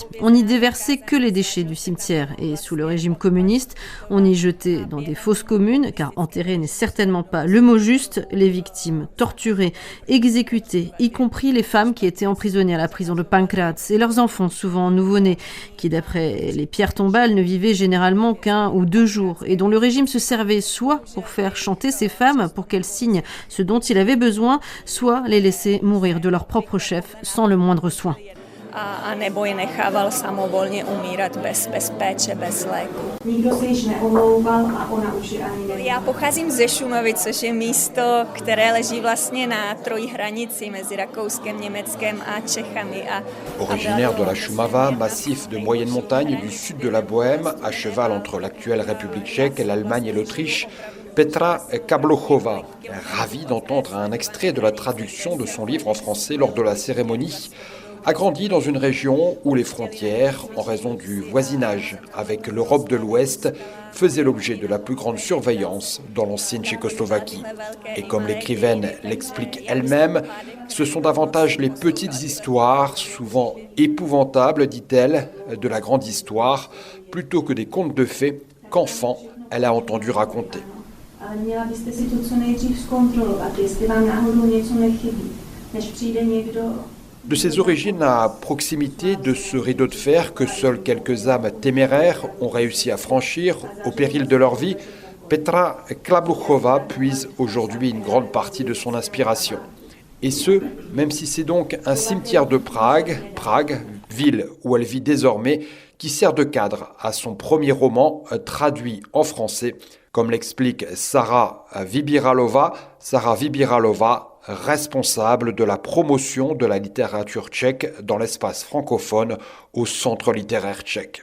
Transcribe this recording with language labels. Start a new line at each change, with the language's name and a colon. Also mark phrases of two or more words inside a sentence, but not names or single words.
French: On n'y déversait que les déchets du cimetière et sous le régime communiste, on y jetait dans des fosses communes, car enterrer n'est certainement pas le mot juste, les victimes torturées, exécutées, y compris les femmes qui étaient emprisonnées à la prison de Pankráce et leurs enfants souvent nouveau-nés, qui d'après les pierres tombales ne vivaient généralement qu'1 ou 2 jours et dont le régime se servait soit pour faire chanter ces femmes pour qu'elles signent ce dont il avait besoin, soit les laisser mourir de leur propre chef sans le moindre soin.
Czech: A nebo je nechával samovolně umírat bez péče, bez léku. Nikdo se již neomlouval a ona už je ani neví. Já pocházím ze Šumavy, což je místo, které leží vlastně na trojí hranici mezi Rakouskem, Německem a Čechami.
French: Originaire de la Šumava, massif de moyenne montagne du sud de la Bohême, à cheval entre l'actuelle République tchèque, l'Allemagne et l'Autriche, Petra Kablouchová, ravie d'entendre un extrait de la traduction de son livre en français lors de la cérémonie, a grandi dans une région où les frontières, en raison du voisinage avec l'Europe de l'Ouest, faisaient l'objet de la plus grande surveillance dans l'ancienne Tchécoslovaquie. Et comme l'écrivaine l'explique elle-même, ce sont davantage les petites histoires, souvent épouvantables, dit-elle, de la grande histoire, plutôt que des contes de fées qu'enfant elle a entendu raconter.
Czech: Ale měla byste si to co nejdřív zkontrolovat, jestli vám náhodou něco nechybí, než přijde někdo.
French: De ses origines à proximité de ce rideau de fer que seules quelques âmes téméraires ont réussi à franchir au péril de leur vie, Petra Kablouchová puise aujourd'hui une grande partie de son inspiration. Et ce, même si c'est donc un cimetière de Prague, ville où elle vit désormais, qui sert de cadre à son premier roman traduit en français, comme l'explique Sarah Vybíralova, responsable de la promotion de la littérature tchèque dans l'espace francophone au Centre littéraire tchèque.